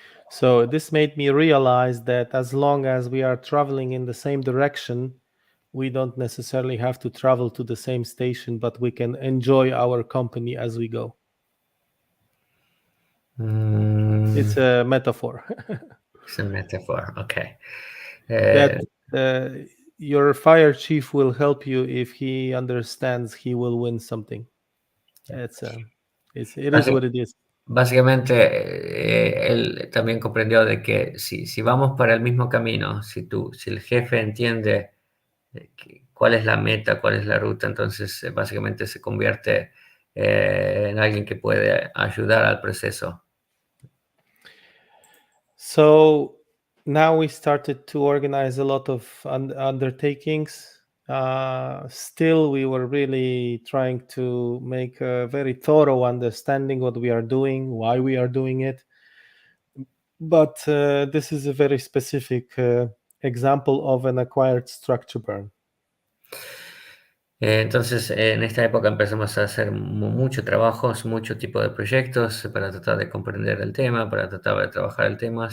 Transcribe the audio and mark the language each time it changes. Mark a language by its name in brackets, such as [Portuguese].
[English] So this made me realize that as long as we are traveling in the same direction, we don't necessarily have to travel to the same station, but we can enjoy our company as we go. It's a metaphor. It's a metaphor, okay. That your fire chief will help you if he understands he will win something. It is what it is. [Spanish] Básicamente, él también comprendió de que si vamos para el mismo camino, si el jefe entiende cuál es la meta, cuál es la ruta, entonces básicamente se convierte en alguien que puede ayudar al proceso. [English] So now we started to organize a lot of undertakings. Still, we were really trying to make a very thorough understanding what we are doing, why we are doing it. But this is a very specific example of an acquired structure burn. [Spanish] Entonces, en esta época empezamos a hacer mucho trabajo, mucho tipo de proyectos para tratar de comprender el tema, para tratar de trabajar el tema.